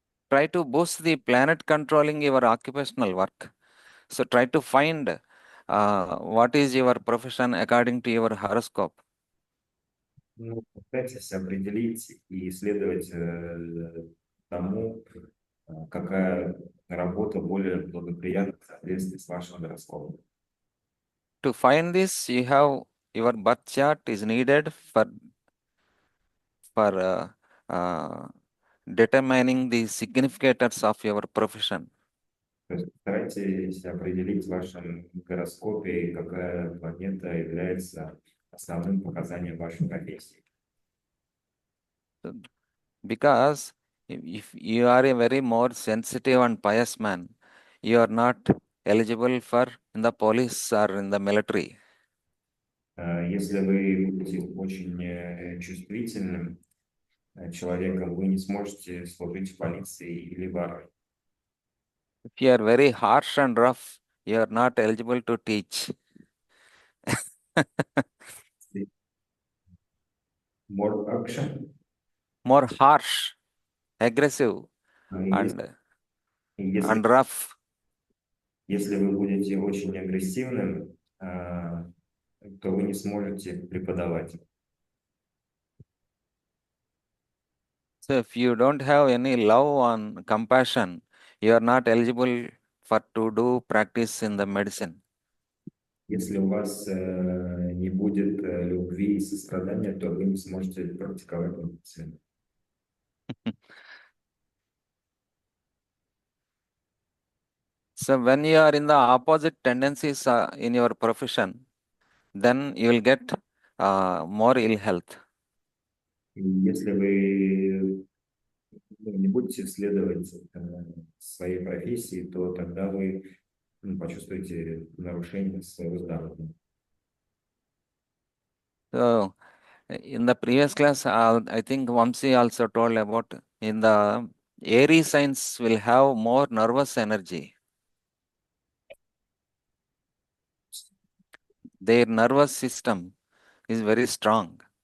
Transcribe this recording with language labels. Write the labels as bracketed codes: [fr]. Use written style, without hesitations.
[en] Try to boost the planet controlling your occupational work. So try to find what is your profession according to your horoscope. [ru] Пытайтесь определить и следовать тому, какая работа более благоприятна в соответствии с вашим гороскопом. [en] To find this, you have your birth chart is needed for determining the significators of your profession. [ru] То есть старайтесь определить в вашем гороскопе, какая планета является основным показанием вашей профессии. [en] Because if you are a very more sensitive and pious man, you are not eligible for in the police or in the military. [ru] Если вы будете очень чувствительным человеком, вы не сможете служить в полиции или в армии. [en] If you are very harsh and rough, you are not eligible to teach. More action. More harsh, aggressive, [ru] Если, [en] and rough. [ru] Если вы будете очень агрессивным, то вы не сможете преподавать. [en] So if you don't have any love and compassion, you are not eligible for to do practice in the medicine. [ru] Если у вас не будет любви и сострадания, то вы не сможете практиковать медицину. [en] So when you are in the opposite tendencies in your profession, then you will get more ill health. [ru] И если вы не будете следовать своей профессии, то тогда вы почувствуете нарушение своего здоровья. [en] So in the previous class, I think Vamsi also told about in the Aries signs will have more nervous energy. Their nervous system is very strong.